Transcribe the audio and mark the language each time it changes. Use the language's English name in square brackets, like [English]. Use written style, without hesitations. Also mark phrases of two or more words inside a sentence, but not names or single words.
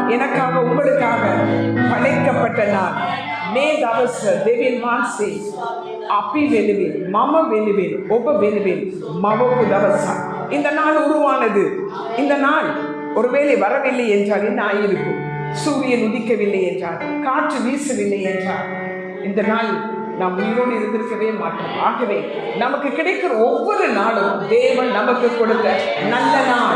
[Tamil] எனக்காக உங்களுக்காக படைக்கப்பட்ட நாள். [Sinhala] මේ දවස දෙවියන් වහන්සේ අපි වෙනුවෙන් මම වෙනුවෙන් ඔබ වෙනුවෙன் මවපු දවසක්. [Tamil] இந்த நாள் உருவானது. இந்த நாள் ஒருவேளை வரவில்லை என்றால் என்ன ஆயிருக்கும்? சூரியன் உதிக்கவில்லை என்றால், காற்று வீசவில்லை என்றால், இந்த நாள் நாம் உயிரோடு இருந்திருக்கவே மாட்டோம். ஆகவே நமக்கு கிடைக்கிற ஒவ்வொரு நாளும் தேவன் நமக்கு கொடுத்த நல்ல நாள்.